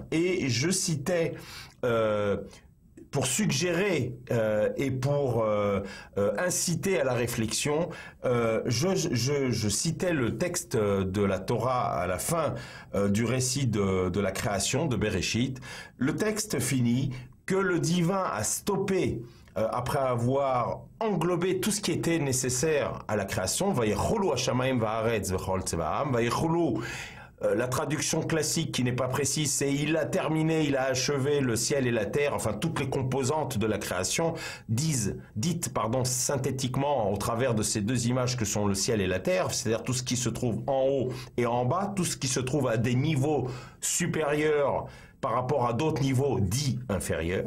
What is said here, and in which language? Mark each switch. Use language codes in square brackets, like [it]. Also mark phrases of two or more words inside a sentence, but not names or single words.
[fr] Et je citais, pour suggérer et pour inciter à la réflexion, je citais le texte de la Torah à la fin du récit de la création, de Bereshit. Le texte finit que le divin a stoppé après avoir englobé tout ce qui était nécessaire à la création, [he] ויכלו השמים והארץ וכל צבאם ויכלו, [fr] la traduction classique qui n'est pas précise, c'est il a terminé, il a achevé le ciel et la terre, enfin toutes les composantes de la création, dites synthétiquement au travers de ces deux images que sont le ciel et la terre, c'est-à-dire tout ce qui se trouve en haut et en bas, tout ce qui se trouve à des niveaux supérieurs par rapport à d'autres niveaux dits inférieurs.